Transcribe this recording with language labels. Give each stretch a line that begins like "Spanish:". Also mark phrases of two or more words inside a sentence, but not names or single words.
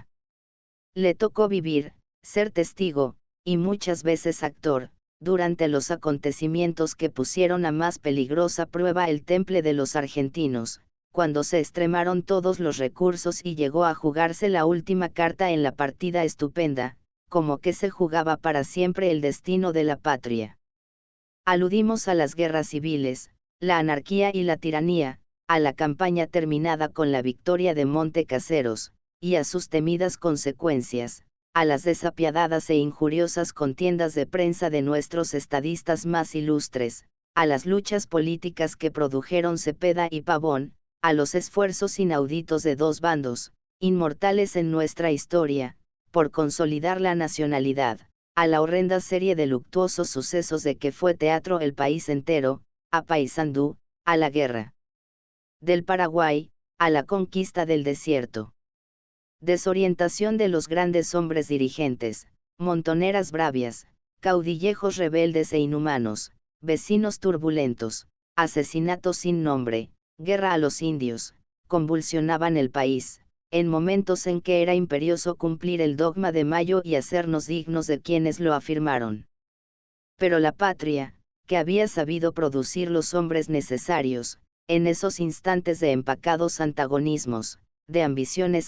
Spanish: Le tocó vivir, ser testigo, y muchas veces actor, durante los acontecimientos que pusieron a más peligrosa prueba el temple de los argentinos, cuando se extremaron todos los recursos y llegó a jugarse la última carta en la partida estupenda, como que se jugaba para siempre el destino de la patria. Aludimos a las guerras civiles, la anarquía y la tiranía, a la campaña terminada con la victoria de Montecaseros, y a sus temidas consecuencias, a las desapiadadas e injuriosas contiendas de prensa de nuestros estadistas más ilustres, a las luchas políticas que produjeron Cepeda y Pavón, a los esfuerzos inauditos de dos bandos, inmortales en nuestra historia, por consolidar la nacionalidad, a la horrenda serie de luctuosos sucesos de que fue teatro el país entero, a Paysandú, a la guerra del Paraguay, a la conquista del desierto. Desorientación de los grandes hombres dirigentes, montoneras bravias, caudillejos rebeldes e inhumanos, vecinos turbulentos, asesinatos sin nombre, guerra a los indios, convulsionaban el país, en momentos en que era imperioso cumplir el dogma de Mayo y hacernos dignos de quienes lo afirmaron. Pero la patria, que había sabido producir los hombres necesarios, en esos instantes de empacados antagonismos, de ambiciones